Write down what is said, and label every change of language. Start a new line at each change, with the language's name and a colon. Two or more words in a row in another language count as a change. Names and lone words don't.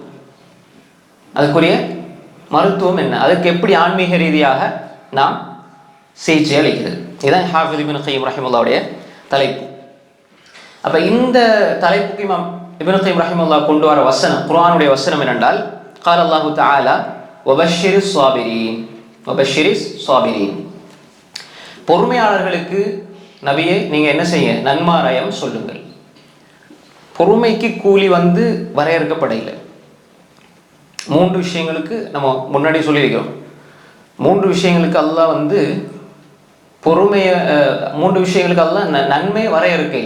Tamil: அதுக்குரிய மருத்துவம் என்ன, அதுக்கு எப்படி ஆன்மீக ரீதியாக நாம் சிகிச்சை அளிக்கிறது. இதுதான் ஹாஃபிஸ் இப்னு கய்யிம் ரஹிமஹுல்லாவுடைய தலைப்பு. அப்போ இந்த தலைப்புக்கு இமாம் இப்னு கய்யிம் ரஹிமஹுல்லா கொண்டு வர வசனம், குர்ஆனுடைய வசனம் என்னென்றால்,
Arabic: قال الله تعالى وبشر الصابرين.
Tamil: பொறுமையாளர்களுக்கு நபியே நீங்கள் என்ன செய்ய, நன்மாராயம் சொல்லுங்கள். பொறுமைக்கு கூலி வரையறுக்கப்படவில்லை. 3 விஷயங்களுக்கு நம்ம முன்னாடி சொல்லியிருக்கிறோம். 3 விஷயங்களுக்கு அல்லாஹ் பொறுமையை 3 விஷயங்களுக்கு அல்லாஹ் நன்மை வரையறுக்க இல்லை.